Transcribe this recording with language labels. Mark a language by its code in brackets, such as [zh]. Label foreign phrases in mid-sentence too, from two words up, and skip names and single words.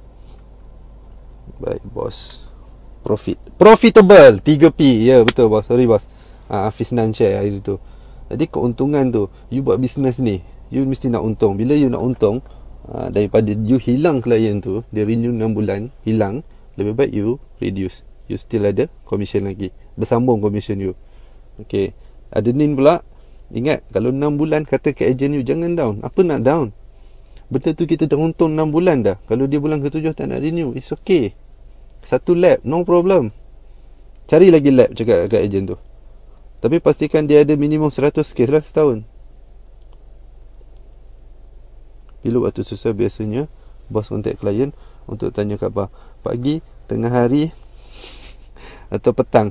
[ms] Baik bos. Profitable 3P. Ya betul bos. Sorry bos. Hafiz Nan share hari tu. Jadi keuntungan tu, you buat bisnes ni, you mesti nak untung. Bila you nak untung, daripada you hilang klien tu, dia renew 6 bulan, hilang, lebih baik you reduce. [en] You still [ms] ada commission lagi, bersambung commission you. Okay, admin pula, ingat kalau 6 bulan kata ke agent you, jangan down. Apa nak down? Benda tu kita dah untung 6 bulan dah. Kalau dia bulan ke-7 tak nak renew, [en] it's okay. [ms] 1 lab, [en] no problem. [ms] Cari lagi lab, cakap kat agent tu. Tapi pastikan dia ada minimum 100 kes lah setahun. Bila waktu susah biasanya bos kontak klien untuk tanya khabar. Pagi, tengah hari atau petang.